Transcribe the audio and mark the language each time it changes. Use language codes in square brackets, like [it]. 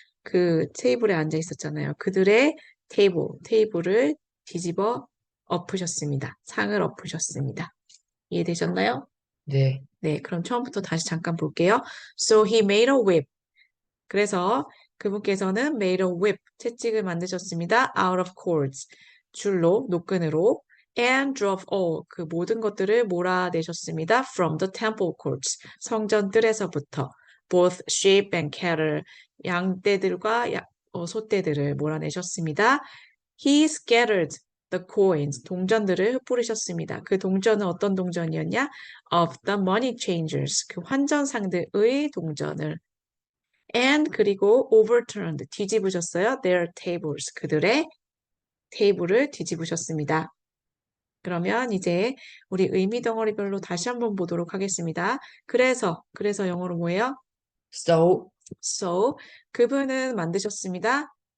[ko] 그 테이블에 앉아 있었잖아요. 그들의 테이블을 뒤집어 엎으셨습니다. 상을 엎으셨습니다. 이해되셨나요? 네. 네, 그럼 처음부터 다시 잠깐 볼게요. [en] So he made a whip. [ko] 그래서 그분께서는 [en] made a whip, [ko] 채찍을 만드셨습니다. [en] out of cords, [ko] 노끈으로 [en] and drove all, [ko] 그 모든 것들을 몰아내셨습니다. [en] from the temple courts, [ko] 성전 뜰에서부터 [en] both sheep and cattle, [ko] 양떼들과 소떼들을 몰아내셨습니다. [en] He scattered the coins, [ko] 동전들을 흩뿌리셨습니다. 그 동전은 어떤 동전이었냐? [en] Of the money changers, [ko] 그 환전상들의 동전을 [en] and [ko] 그리고 [en] overturned, [ko] 뒤집으셨어요. [en] their tables, [ko] 그들의 테이블을 뒤집으셨습니다. 그러면 이제 우리 의미 덩어리별로 다시 한번 보도록 하겠습니다. 그래서 영어로 뭐예요? [en] So [ko] 그분은 만드셨습니다.